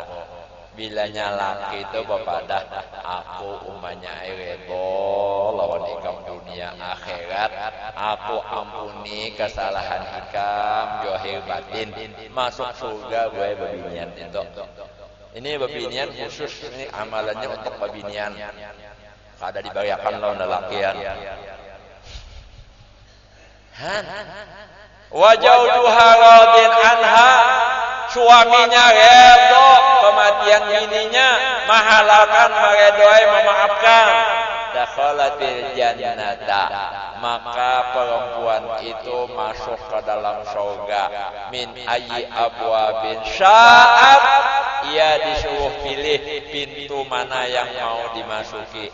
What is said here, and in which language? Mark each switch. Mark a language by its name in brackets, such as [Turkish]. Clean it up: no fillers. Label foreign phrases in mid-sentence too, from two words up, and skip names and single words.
[Banjar] Bilanya laki itu bepadah aku umanya redho lawan ikam dunia akhirat, aku ampuni kesalahan ikam johir batin, masuk surga gue babinian itu. Ini babinian khusus, ini amalannya untuk babinian. Kada dibayakan lawan lelakian. [Arabic] وزوجها راض عنها, [Banjar] suaminya redho kematian bininya, mahalalkan, meredhoi, memaafkan. [Arabic] دخلت الجنة, [Banjar] maka perempuan itu masuk ke dalam surga. [Arabic] من أي أبواب شاءت, [Banjar] ia disuruh pilih pintu mana yang mau dimasuki.